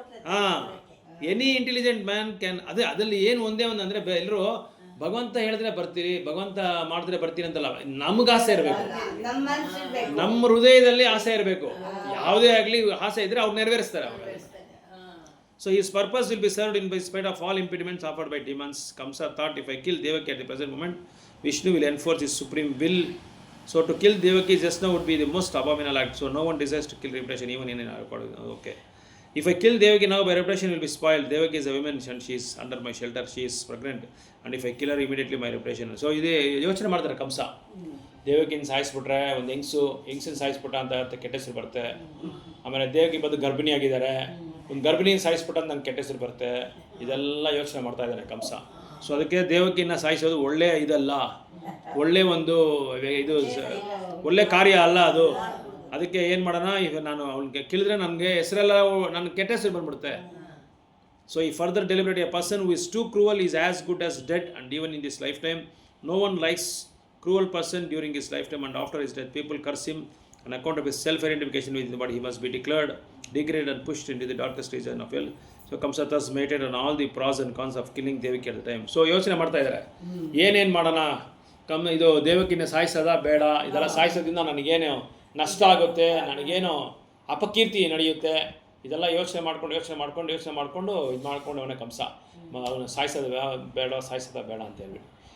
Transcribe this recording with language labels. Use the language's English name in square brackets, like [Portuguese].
[Kannada] ಹಾಂ, [English] Any intelligent man can. [Kannada] ಅದಲ್ಲಿ ಏನು ಒಂದೇ ಒಂದು ಅಂದರೆ, ಎಲ್ಲರೂ ಭಗವಂತ ಹೇಳಿದ್ರೆ ಬರ್ತೀರಿ, ಭಗವಂತ ಮಾಡಿದ್ರೆ ಬರ್ತೀರಿ ಅಂತಲ್ಲ, ನಮ್ಗೆ ಆಸೆ ಇರಬೇಕು, ನಮ್ಮ ಹೃದಯದಲ್ಲಿ ಆಸೆ ಇರಬೇಕು. ಯಾವುದೇ ಆಗಲಿ ಆಸೆ ಇದ್ರೆ ಅವ್ರು ನೆರವೇರಿಸ್ತಾರೆ ಅವಾಗ. [English] So his purpose will be served in spite of all impediments offered by demons. Kamsa thought, if I kill Devaki at the present moment, Vishnu will enforce his supreme will. So to kill Devaki just now would be the most abominable act. So no one desires to kill reputation, even in okay. If I kill Devaki now, my reputation will be spoiled. Devaki is a woman and she is under my shelter. She is pregnant, and if I kill her immediately, my reputation. [Kannada] So ಇದು ಯೋಚನೆ ಮಾಡ್ತಾರೆ ಕಂಸ. ದೇವಕಿನ ಸಾಯಿಸ್ಬಿಟ್ರೆ, ಒಂದು ಹೆಂಗಸಿನ ಸಾಯಿಸ್ಬಿಟ್ಟ ಅಂತ ಕೆಟ್ಟ ಹೆಸರು ಬರುತ್ತೆ. ಆಮೇಲೆ ದೇವಕಿ ಬಂದು ಗರ್ಭಿಣಿ ಆಗಿದ್ದಾರೆ, ಒಂದು ಗರ್ಭಿಣಿನ ಸಾಯಿಸ್ಬಿಟ್ಟ ಅಂತ ನಂಗೆ ಕೆಟ್ಟ ಹೆಸರು ಬರುತ್ತೆ. ಇದೆಲ್ಲ ಯೋಚನೆ ಮಾಡ್ತಾ ಇದ್ದಾನೆ ಕಂಸ. ಸೊ ಅದಕ್ಕೆ ದೇವಕಿನ ಸಾಯಿಸೋದು ಒಳ್ಳೆಯ ಇದಲ್ಲ, ಒಳ್ಳೆ ಒಂದು ಇದು ಒಳ್ಳೆ ಕಾರ್ಯ ಅಲ್ಲ ಅದು. ಅದಕ್ಕೆ ಏನು ಮಾಡೋಣ, ಈಗ ನಾನು ಅವ್ನಿಗೆ ಕೇಳಿದ್ರೆ ನನಗೆ ಹೆಸರೆಲ್ಲ ನನ್ನ ಕೆಟ್ಟ ಹೆಸರು ಬಂದ್ಬಿಡುತ್ತೆ. [English] So ಈ further deliberate, a person who is too cruel is as good as dead, and even in this lifetime no one likes cruel person during his lifetime, and after his death people curse him on account of his self-identification with the body. He must be declared degraded and pushed into the darkest region of hell. So Kamsa thus meditated on all the pros and cons of killing Devaki at the time. [Kannada] So ಯೋಚನೆ ಮಾಡ್ತಾ ಇದ್ದಾರೆ, ಏನೇನು ಮಾಡೋಣ, ಇದು ದೇವಕಿನ ಸಾಯಿಸೋದ ಬೇಡ, ಇದೆಲ್ಲ ಸಾಯಿಸೋದ್ರಿಂದ ನನಗೇನು ನಷ್ಟ ಆಗುತ್ತೆ, ನನಗೇನು ಅಪಕೀರ್ತಿ ನಡೆಯುತ್ತೆ, ಇದೆಲ್ಲ ಯೋಚನೆ ಮಾಡ್ಕೊಂಡು ಇದು ಮಾಡ್ಕೊಂಡು ಅವನೇ ಕಂಸ ಅವನು ಸಾಯಿಸೋದು ಬೇಡ ಅಂತ ಹೇಳ್ಬಿಟ್ಟು.